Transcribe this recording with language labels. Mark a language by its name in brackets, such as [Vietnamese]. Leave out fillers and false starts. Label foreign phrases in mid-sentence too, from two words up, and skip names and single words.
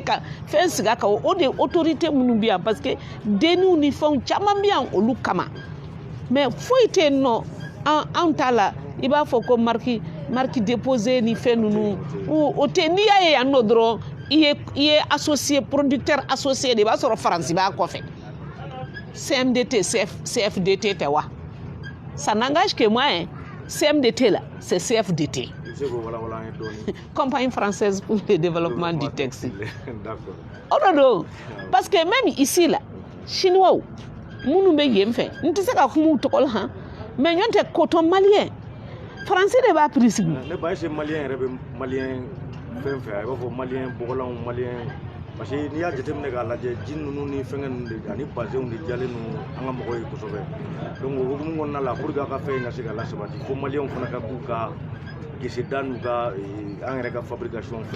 [Bambara] ka fɛn sigi a kan o de ye autorité minnu bɛ yan parce que denniw ni fɛnw caman bɛ yan olu kama mais foyi tɛ yen nɔ anw ta la i b'a fɔ ko [French] marque déposée [Bambara] ni fɛn ninnu o tɛ n'i y'a ye yan nɔ dɔrɔn i ye [French] associé producteur associé de [Bambara] i b'a sɔrɔ faransi b'a kɔfɛ [French] CMDT CFDT [Bambara] tɛ wa [French] ça n'engage que moi hein CMDT là c'est CFDT Compagnie française pour le développement du textile. D'accord. Non, parce que même ici là chinois [Bambara] munu be yen fɛ n tɛ se ka kuma u tɔgɔ la han mais ɲɔn tɛ [French] coton malien français [Bambara] de b'a prix sigi. ne ba ese malien yɛrɛ bɛ malien fɛn fɛ a b'a fɔ malien bɔgɔlanw [French] malien parce que [Bambara] n'i y'a jateminɛ k'a lajɛ ji ninnu ni fɛngɛ ninnu de ani bazɛnw de jalen ninnu an ka mɔgɔw ye kosɛbɛ donc o hukumu kɔnɔna la [French] pour que [Bambara] a ka fɛn in ka se ka lasabati fo maliyɛnw fana ka k'u ka geseda n'u ka an yɛrɛ ka fabrication fɛ.